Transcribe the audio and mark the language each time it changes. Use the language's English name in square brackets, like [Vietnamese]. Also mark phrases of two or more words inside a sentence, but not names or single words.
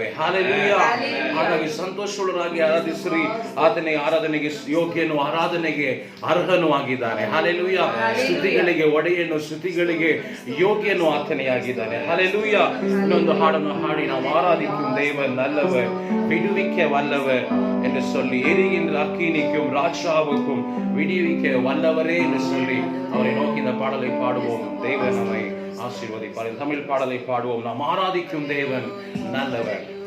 [Kannada] ಹಲ್ಲೆಲೂಯಾ. ಹಾಗಾಗಿ ಸಂತೋಷವುಳ್ಳರಾಗಿ ಆರಾಧಿಸಿರಿ. ಆತನೇ ಆರಾಧನೆಗೆ ಯೋಗ್ಯನು, ಆರಾಧನೆಗೆ ಅರ್ಹನು ಆಗಿದ್ದಾನೆ. ಹಲ್ಲೆಲೂಯಾ. ಸ್ತುತಿಗಳಿಗೆ ಒಡೆಯನು, ಸ್ತುತಿಗಳಿಗೆ ಯೋಗ್ಯನು ಆತನೇ ಆಗಿದ್ದಾನೆ. ಹಲ್ಲೆಲೂಯಾ. ಇನ್ನೊಂದು ಹಾಡನ್ನು ಹಾಡಿ ನಾವು [Tamil] ஆராதிக்கும் தேவன் நல்லவர், விடுவிக்க வல்லவர் என்று சொல்லி, எரிகின்ற அக்கினிக்கும் ராஜாவுக்கும் விடுவிக்க வல்லவரே என்று சொல்லி அவரை நோக்கி இந்த பாடலை பாடுவோம். தேவன் நம்மை ஆசீர்வதிப்பார். தமிழ் பாடலை பாடுவோம். நாம் ஆராதிக்கும் தேவன் நல்லவர்.